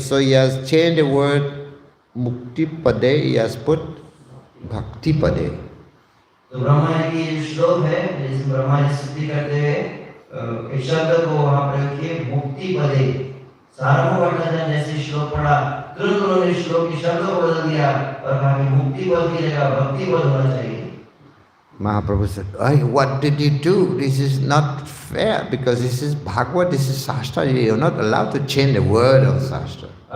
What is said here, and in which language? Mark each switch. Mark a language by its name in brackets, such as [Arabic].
[English] So he has changed the word muktipade, he has put Bhakti Pade. [Hindi] तो ब्रह्मा जी की श्लोक है जिसमें ब्रह्मा जी स्तुति करते हुए इस शब्द को वहाँ प्रयोग किए मुक्ति पदे। सार्वभौम भट्टाचार्य जैसे श्लोक पढ़ा तुरंत उन्होंने श्लोक के शब्द को बदल दिया और कहा कि मुक्ति पद की जगह भक्ति पद होना चाहिए। [English] Mahaprabhu said, what did you do? This is not fair because this is Bhagavad, this is Shastra. You are not allowed to change the word of Shastra.